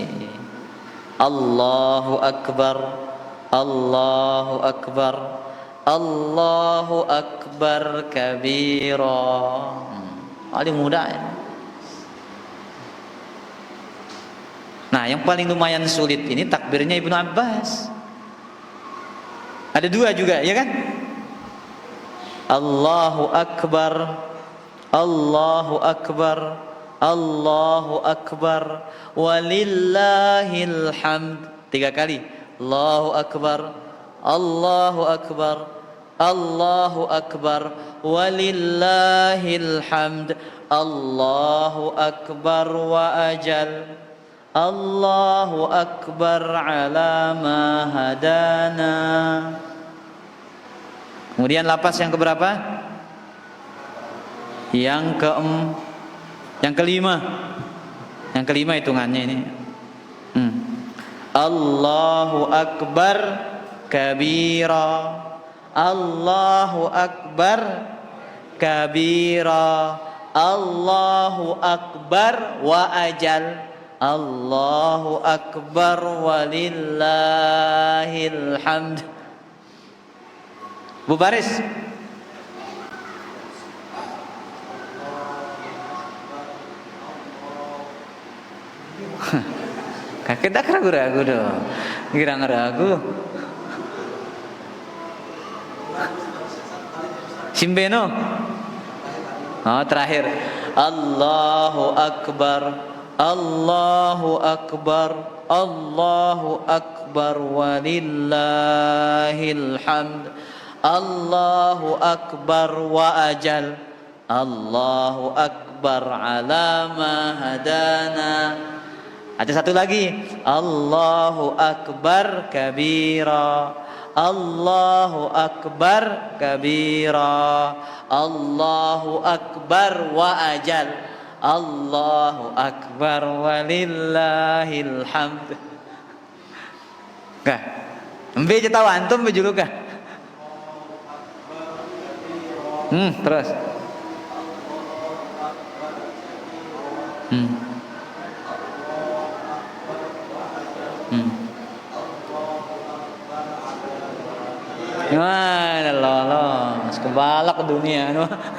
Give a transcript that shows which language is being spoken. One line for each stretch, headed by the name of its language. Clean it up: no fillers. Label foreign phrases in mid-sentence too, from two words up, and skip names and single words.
Arabic: الله أكبر الله أكبر الله أكبر كبيرا.
Indonesian: Paling mudah ya. Nah, yang paling lumayan sulit ini takbirnya Ibnu Abbas. Ada dua juga, ya kan?
Arabic: الله أكبر الله أكبر الله أكبر ولله الحمد.
Indonesian: 3 kali.
Arabic: الله أكبر الله أكبر الله أكبر ولله الحمد. الله أكبر وأجل. الله أكبر على ما هدانا.
Indonesian: Kemudian lapas yang keberapa? Yang kelima. Yang kelima hitungannya ini.
Arabic: الله أكبر كبيرا. الله أكبر كبيرا. الله أكبر وأجل. الله أكبر ولله الحمد.
Indonesian: Bu Baris. Kakek tak ragu-ragu dong. Kira ngeragu. Simbeno. Oh, terakhir.
Arabic: الله أكبر. الله أكبر الله أكبر ولله الحمد. الله أكبر وأجل. الله أكبر على ما هدانا.
Indonesian: Ada satu lagi.
Arabic: الله أكبر كبيرا. الله أكبر كبيرا. الله أكبر وأجل. الله أكبر ولله الحمد.
Indonesian: Kah? Embe je tahu antum bejulu kah? Terus. Wah, lolos kebalak ke dunia anu.